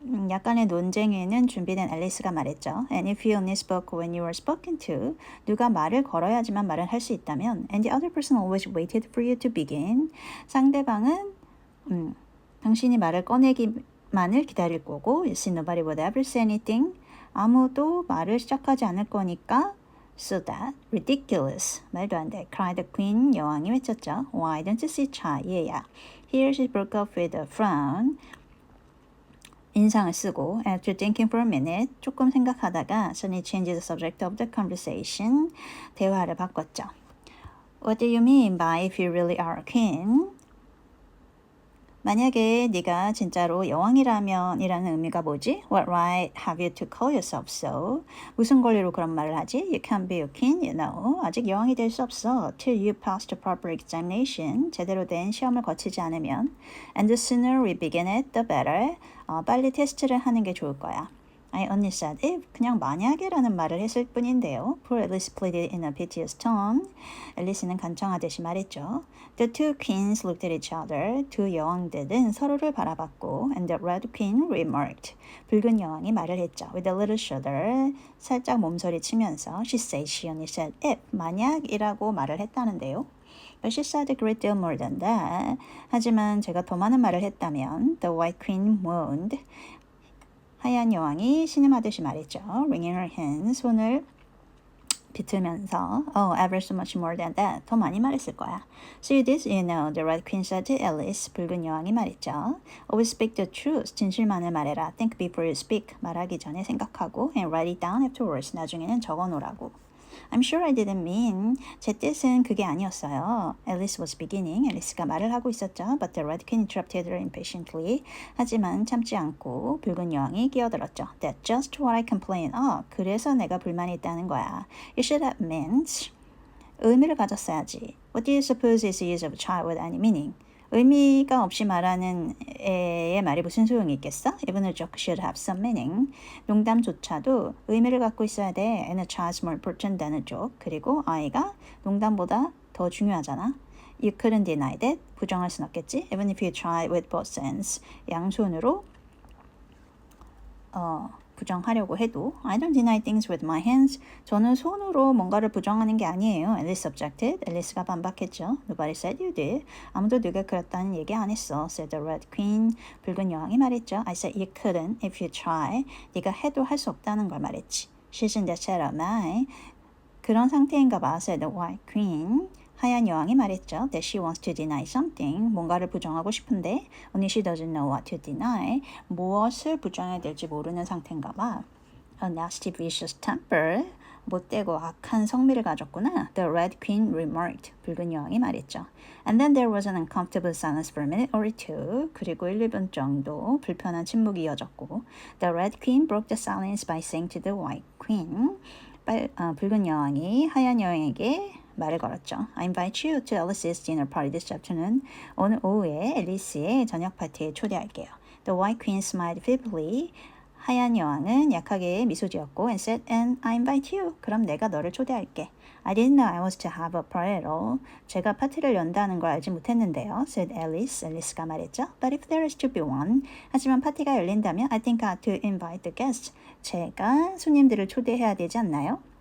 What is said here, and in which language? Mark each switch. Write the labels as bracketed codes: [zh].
[ko] 약간의 논쟁에는 준비된 앨리스가 말했죠. [en] And if you only spoke when you were spoken to, [ko] 누가 말을 걸어야지만 말을 할 수 있다면, [en] and the other person always waited for you to begin. [ko] 상대방은 당신이 말을 꺼내기만을 기다릴 거고, [en] you see nobody would ever say anything. [ko] 아무도 말을 시작하지 않을 거니까. [en] So that, ridiculous, [ko] 말도 안 돼, [en] cried the queen, [ko] 여왕이 외쳤죠. [en] Why don't you see [ko] 차, 얘야. [en] Here she broke off with a frown, [ko] 인상을 쓰고, [en] after thinking for a minute, [ko] 조금 생각하다가 [en] suddenly changed the subject of the conversation, [ko] 대화를 바꿨죠. [en] What do you mean by if you really are a king? [ko] 만약에 네가 진짜로 여왕이라면 이라는 의미가 뭐지? [en] What right have you to call yourself so? [ko] 무슨 권리로 그런 말을 하지? [en] You can't be a king, you know. [ko] 아직 여왕이 될 수 없어. [en] Till you pass the proper examination. [ko] 제대로 된 시험을 거치지 않으면. [en] And the sooner we begin it, the better. [ko] 빨리 테스트를 하는 게 좋을 거야. [en] I only said if, [ko] 그냥 만약에라는 말을 했을 뿐인데요. [en] Poor Alice pleaded in a piteous tone. [ko] 앨리스는 간청하듯이 말했죠. [en] The two queens looked at each other. [ko] 두 여왕들은 서로를 바라봤고, [en] and the red queen remarked. [ko] 붉은 여왕이 말을 했죠. [en] With a little shudder, [ko] 살짝 몸소리 치면서, [en] she said she only said if, [ko] 만약이라고 말을 했다는데요. [en] But she said a great deal more than that. [ko] 하지만 제가 더 많은 말을 했다면, [en] the white queen moaned. [ko] 하얀 여왕이 신음하듯이 말했죠. [en] Wringing her hands, [ko] 손을 비틀면서 [en] Oh, ever so much more than that. [ko] 더 많이 말했을 거야. [en] So this, you know, the red queen said to Alice. [ko] 붉은 여왕이 말했죠. [en] Always speak the truth. [ko] 진실만을 말해라. [en] Think before you speak. [ko] 말하기 전에 생각하고 [en] and write it down afterwards. [ko] 나중에는 적어놓으라고. [en] I'm sure I didn't mean. [ko] 제 뜻은 그게 아니었어요. [en] Alice was beginning. [ko] 앨리스가 말을 하고 있었죠. [en] But the red queen interrupted her impatiently. [ko] 하지만 참지 않고 붉은 여왕이 끼어들었죠. [en] That's just what I complain of. [ko] 그래서 내가 불만이 있다는 거야. [en] You should have meant. [ko] 의미를 가졌어야지. [en] What do you suppose is the use of a child with any meaning? [ko] 의미가 없이 말하는 애의 말이 무슨 소용이 있겠어? [en] Even a joke should have some meaning. [ko] 농담조차도 의미를 갖고 있어야 돼. [en] And a child's more important than a joke. [ko] 그리고 아이가 농담보다 더 중요하잖아. [en] You couldn't deny that. [ko] 부정할 순 없겠지. [en] Even if you try with both hands. [ko] 양손으로 부정하려고 해도 [en] I don't deny things with my hands. [ko] 저는 손으로 뭔가를 부정하는 게 아니에요. [en] Alice objected. [ko] 앨리스가 반박했죠. [en] Nobody said you did. [ko] 아무도 네가 그랬다는 얘기 안 했어. [en] said the Red Queen. [ko] 붉은 여왕이 말했죠. [en] I said you couldn't if you try. [ko] 네가 해도 할 수 없다는 걸 말했지. [en] She's in the shadow of mine. [ko] 그런 상태인가 봐. [en] said the White Queen. [ko] 하얀 여왕이 말했죠. [en] That she wants to deny something. [ko] 뭔가를 부정하고 싶은데 [en] only she doesn't know what to deny. [ko] 무엇을 부정해야 될지 모르는 상태인가 봐. [en] A nasty vicious temper. [ko] 못되고 악한 성미를 가졌구나. [en] The Red Queen remarked. [ko] 붉은 여왕이 말했죠. [en] And then there was an uncomfortable silence for a minute or two. [ko] 그리고 1, 2분 정도 불편한 침묵이 이어졌고 [en] The Red Queen broke the silence by saying to the White Queen. [ko] 붉은 여왕이 하얀 여왕에게 말을 걸었죠. [en] I invite you to Alice's dinner party this afternoon. [ko] 오늘 오후에 앨리스의 저녁 파티에 초대할게요. [en] The White Queen smiled feebly. [ko] 하얀 여왕은 약하게 미소 지었고 [en] and said, and I invite you. [ko] 그럼 내가 너를 초대할게. [en] I didn't know I was to have a party at all. [ko] 제가 파티를 연다는 걸 알지 못했는데요. [en] said Alice. [ko] 앨리스가 말했죠. [en] But if there is to be one. [ko] 하지만 파티가 열린다면 [en] I think I ought to invite the guests. [ko] 제가 손님들을 초대해야 되지 않나요?